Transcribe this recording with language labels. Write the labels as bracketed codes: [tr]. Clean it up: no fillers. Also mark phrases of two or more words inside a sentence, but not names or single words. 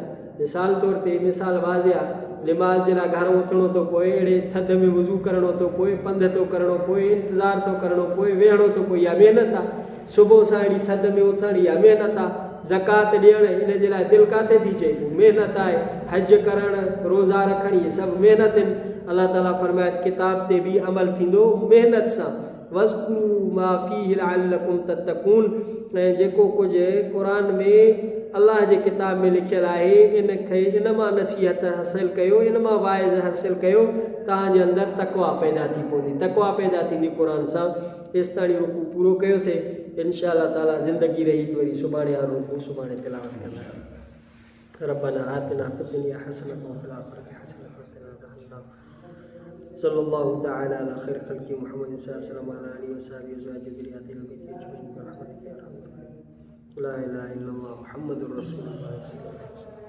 [sd] मिसाल तौर ते मिसाल वाज़े आहे, निमाज़ जे लाइ घर उथणो थो पए, अहिड़े थधि में वुज़ू करणो थो पए, पंधु थो करणो पए, इंतज़ारु थो करणो पए, वेहणो थो पए, इहा महिनत आहे। सुबुह सां अहिड़ी थधि में उथणु, इहा महिनत आहे। ज़कात ॾियणु, इन जे लाइ दिलि काथे थी चए, महिनत आहे। हज करणु, रोज़ा रखणु, इहे सभु महिनत आहिनि। [ar] الله تعالى [sd] फरमाए किताब ते बि अमल थींदो महिनत सां। [ar] واذكروا ما فيه لعلكم تتقون, [sd] ऐं जेको कुझु क़ुर में अलाह जे किताब में लिखियलु आहे, इन मां नसीहत हासिलु कयो, इन मां वाइज़ हासिलु कयो, तव्हांजे अंदरि तक़वा पैदा थी पवंदी। तक़वा पैदा थींदी क़ुर सां। एसि ताणी रुकू पूरो कयोसीं। [ar] إن شاء الله تعالى [sd] ज़िंदगी रही त वरी सुभाणे वारो रुकू सुभाणे तिलावत कंदासीं। [ar] ربنا آتنا في الدنيا حسنة وفي الآخرة حسنة وقنا عذاب النار. صلى الله تعالى على خير خلقه محمد صلى الله عليه وسلم وأزواجه ذريته أجمعين برحمتك يا أرحم الراحمين. لا إله إلا الله محمد رسول الله.